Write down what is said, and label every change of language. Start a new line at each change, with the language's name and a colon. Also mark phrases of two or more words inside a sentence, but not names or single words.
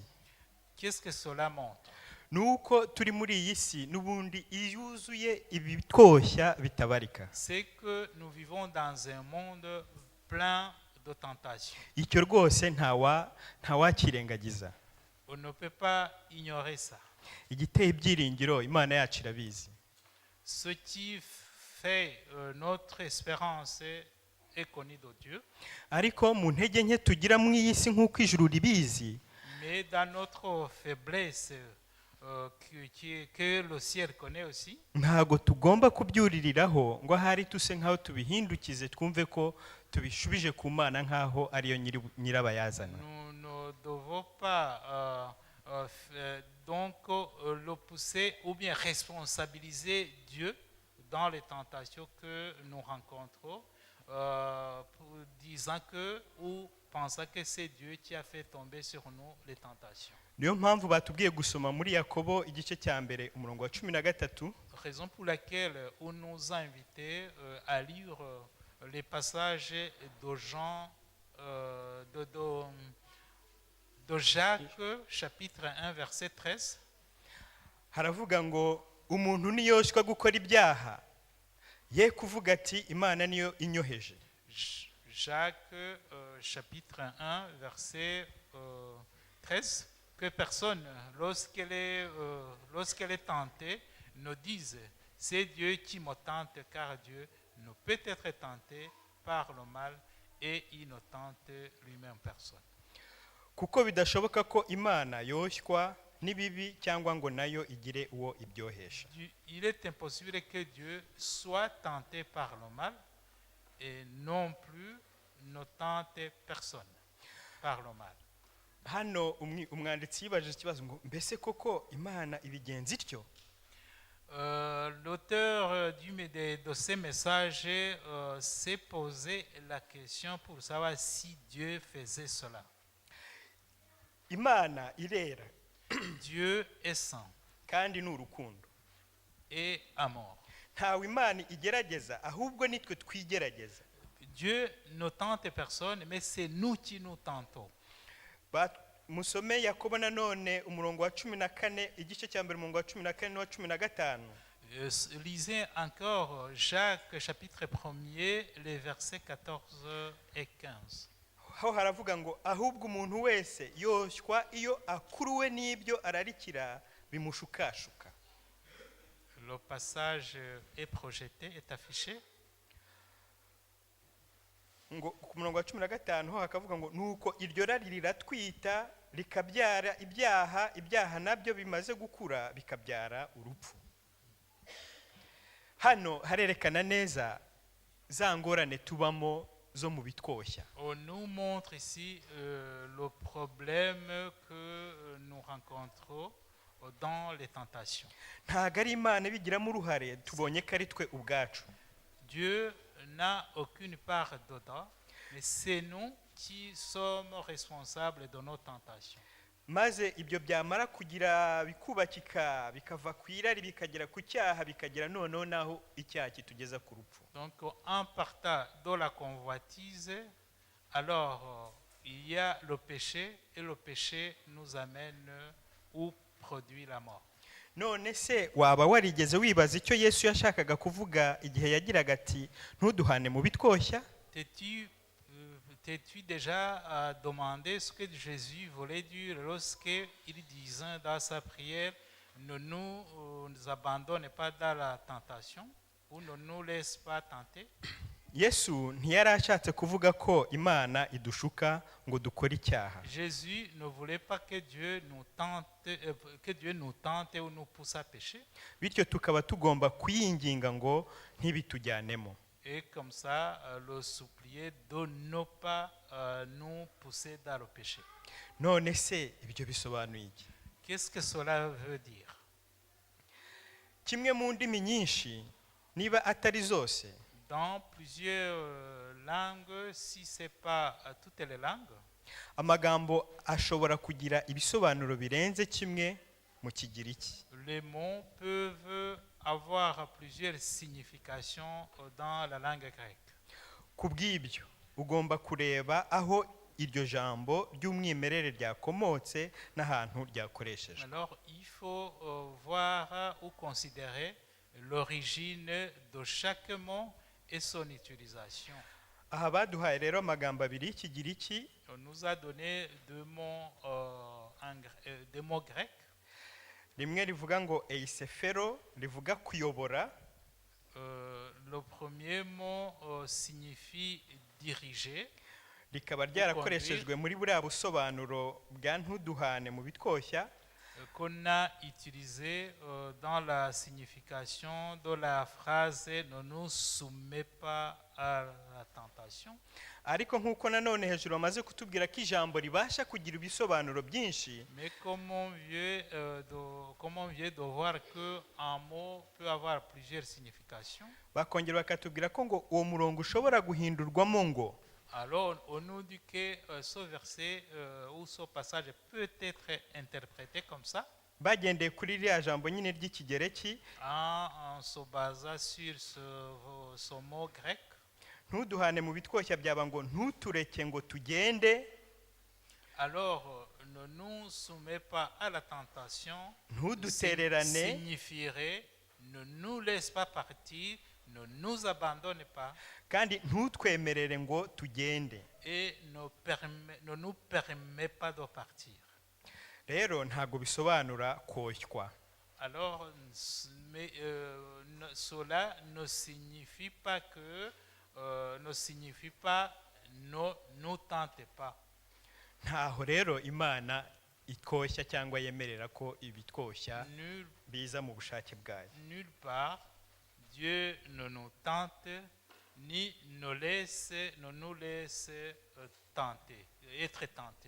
French: Qu'est-ce que cela montre?
Kinyarwanda: Nuko turi muri iyi si n'ubundi yuzuye ibitwoshya bitabarika.
French: C'est que nous vivons dans un monde plein de tentations.
Kinyarwanda: Icyo rwose ntawakirengagiza.
French: On ne peut pas ignorer ça.
Kinyarwanda: Igiteye ibyiringiro Imana yacu irabizi.
French: Ce qui fait après, notre espérance est connue de Dieu,
Kinyarwanda: ariko mu ntege nke tugira mu iyi si nk'uko ijuru ribizi,
French: mais dans notre faiblesse que le ciel connaît aussi,
Kinyarwanda: ntago tugomba kubyuririraho ngo ahari tuse nk'aho tubihindukize twumve ko tubishubije ku Mana nk'aho ariyo nyirabayazana.
French: nous ne devons pas donc le pousser ou bien responsabiliser Dieu dans les tentations que nous rencontrons, disant que ou pensant que c'est Dieu qui a fait tomber sur nous les tentations.
Kinyarwanda: Niyo mpamvu batubwiye gusoma muri Yakobo igice cya mbere umurongo wa 13.
French: Raison pour laquelle on nous a invités à lire les passages de Jean, de Jacques, chapitre 1, verset 13.
Kinyarwanda: Haravuga ngo umuntu niyoshywa gukora ibyaha ye kuvuga ati Imana niyo inyoheje.
French: Jacques, chapitre 1, verset 13. Que personne, lorsqu'elle est tentée, ne dise « C'est Dieu qui me tente », car Dieu ne peut être tenté par le mal et il ne tente lui-même personne.
Kinyarwanda: Kuko bidashoboka ko Imana yoshywa n'ibibi cyangwa ngo nayo igire uwo ibyohesha.
French: Il est impossible que Dieu soit tenté par le mal et non plus ne tente personne par le mal.
Kinyarwanda: Hano umwanditsi yibajije ikibazo ngo mbese koko Imana ibigenza ityo?
French: L'auteur de ces messages s'est posé la question pour savoir si Dieu faisait cela.
Kinyarwanda: Imana irera
French: Dieu est saint
Kinyarwanda: kandi ni urukundo.
French: et amour.
Kinyarwanda: Ntawe Imana igerageza ahubwo nitwe twigerageza.
French: Dieu ne tente personne, mais c'est nous qui nous tentons.
Kinyarwanda: Musome Yakobo nanone umurongo wa 14 igice cya mbere umurongo wa 14 n'uwa 15.
French: Lisez encore Jacques chapitre 1er, les versets 14 et 15.
Kinyarwanda: Aho haravuga ngo ahubwo umuntu wese yoshywa iyo akuruwe n'ibyo ararikira bimushukashuka.
French: Le passage est projeté, est affiché.
Kinyarwanda: Ngo ku murongo wa 15 ho hakavuga ngo nuko iryo rari riratwita rikabyara ibyaha nabyo bimaze gukura bikabyara urupfu. Hano harerekana neza za ngorane tubamo zo mu bitwoshya.
French: On nous montre ici le problème que nous rencontrons dans les tentations.
Kinyarwanda: Ntago ari Imana bigiramo uruhare, tubonye ko ari twe ubwacu.
French: Dieu n'a aucune part dedans, mais c'est nous qui sommes responsables de nos tentations.
Kinyarwanda: Maze ibyo byamara kugira bikubakika bikava ku irari bikagera ku cyaha bikagera noneho naho icyaha kitugeza ku rupfu.
French: Donc en partant de la convoitise, alors il y a le péché et le péché nous amène ou produit la mort.
Kinyarwanda: None se waba warigeze wibaza icyo Yesu yashakaga kuvuga igihe yagiraga ati ntuduhane mu bitwoshya?
French: T'es-tu déjà demandé ce que Jésus voulait dire lorsqu'il disait dans sa prière ne nous abandonne pas dans la tentation ou ne nous laisse pas tenter?
Kinyarwanda: Yesu ntiyari ashatse kuvuga ko Imana idushuka ngo dukore icyaha.
French: Jésus ne voulait pas que Dieu nous tente ou nous pousse à pécher.
Kinyarwanda: Bityo tukaba tugomba kuyinginga ngo ntibitujyanemo.
French: Et comme ça, le supplier de ne pas nous pousser dans le péché.
Kinyarwanda: None se ibyo bisobanuye iki?
French: Qu'est-ce que cela veut dire?
Kinyarwanda: Kimwe mu ndimi nyinshi niba atari zose,
French: dans plusieurs langues, si ce n'est pas toutes les langues,
Kinyarwanda: amagambo ashobora kugira ibisobanuro birenze kimwe mu Kigiriki.
French: les mots peuvent avoir plusieurs significations dans la langue grecque.
Kinyarwanda: Kubw'ibyo ugomba kureba aho iryo jambo ry'umwimerere ryakomotse n'ahantu ryakoreshejwe.
French: Alors il faut voir ou considérer l'origine de chaque mot et son utilisation.
Kinyarwanda: Aha baduhaye rero amagambo abiri y'Ikigiriki.
French: On nous a donné deux mots grecs.
Kinyarwanda: Rimwe rivuga ngo eisefero rivuga kuyobora.
French: Le premier mot signifie diriger.
Kinyarwanda: rikaba ryarakoreshejwe muri buriya busobanuro bwa ntuduhane mu bitwoshya
French: qu'on a utilisé dans la signification de la phrase « ne nous soumets pas à la tentation ».
Kinyarwanda: ariko nk'uko nanone hejuru bamaze kutubwira ko ijambo ribasha kugira ibisobanuro byinshi.
French: Mais comme on vient de voir qu'un mot peut avoir plusieurs significations,
Kinyarwanda: bakongera bakatubwira ko ngo uwo murongo ushobora guhindurwamo ngo
French: alors on nous dit que ce verset ou ce passage peut être interprété comme ça,
Kinyarwanda: bagendeye kuri ririya jambo nyine ry'ikigereki
French: en se basant sur ce mot grec.
Kinyarwanda: ntuduhane mu bitwoshya byaba ngo ntutureke ngo tugende.
French: Alors, ne nous soumets pas à la tentation
Kinyarwanda: ntudutererane
French: signifierait ne nous laisse pas partir, ne nous abandonne pas
Kinyarwanda: kandi ntutwemerere ngo tugende.
French: et ne nous permet pas de partir.
Kinyarwanda: rero ntabwo bisobanura koshywa.
French: Alors, mais, cela ne signifie pas que ne nous tente pas.
Kinyarwanda: ntaho rero imana ikoshya cyangwa yemerera ko ibitwoshya biza mu bushake bwayo.
French: Nulle part Dieu ne nous tente ni ne nous laisse être tentés.